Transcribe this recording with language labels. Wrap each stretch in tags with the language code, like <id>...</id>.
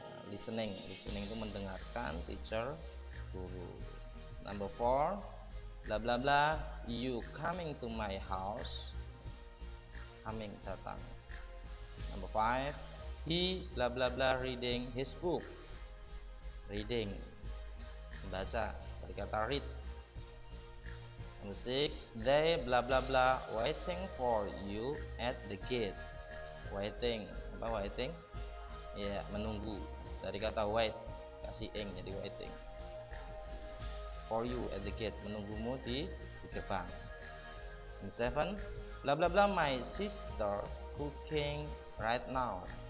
<id>Listening itu mendengarkan, teacher guru.</id> <en>Number 4, bla bla bla you coming to my house. Coming datang. Number 5, he bla bla bla reading his book.</en> <id>Reading membaca, dari kata read.</id> <en>Number 6, they bla bla bla waiting for you at the gate.</en> <id>Waiting, apa waiting? Ya, menunggu, dari kata wait, kasih ing jadi waiting.</id> <en>For you at the gate,</en> <id>menunggumu di gerbang.</id> <en>Number 7, bla bla bla my sister cooking right now.</en>